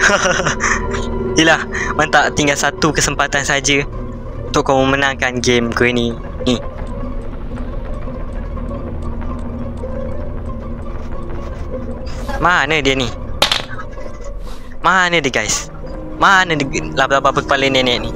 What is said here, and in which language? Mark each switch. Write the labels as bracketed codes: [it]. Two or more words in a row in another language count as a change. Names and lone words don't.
[ms] Yelah, mantap. Tinggal satu kesempatan saja untuk kau memenangkan game Granny ni. Mana dia ni? Mana dia guys? Mana dia laba-laba berkepala nenek ni?